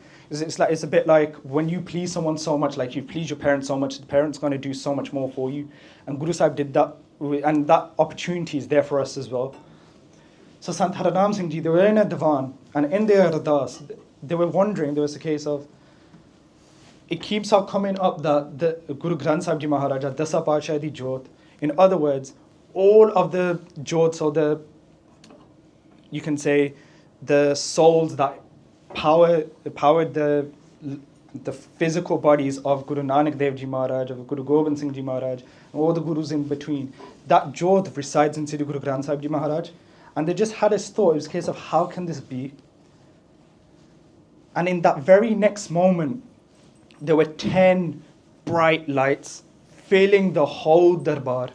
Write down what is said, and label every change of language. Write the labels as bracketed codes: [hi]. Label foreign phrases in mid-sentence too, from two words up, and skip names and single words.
[en] It's a bit like when you please someone so much, like you please your parents so much, the parents going to do so much more for you. And Guru Sahib did that, and that opportunity is there for us as well. So Sant Haranam Singh Ji, they were in a divan, and in their ardas, they were wondering, there was a case of, it keeps on coming up that the Guru Granth Sahib Ji Maharaj, [pa] ਦਸਾਂ ਪਾਤਸ਼ਾਹ ਦੀ ਜੋਤ. [en] In other words, all of the Jyot, so you can say, the souls that powered the physical bodies of Guru Nanak Dev Ji Maharaj, of Guru Gobind Singh Ji Maharaj, and all the Gurus in between, that Jyot resides in Sri Guru Granth Sahib Ji Maharaj. And they just had this thought, it was a case of how can this be? And in that very next moment, there were 10 bright lights filling the whole darbar.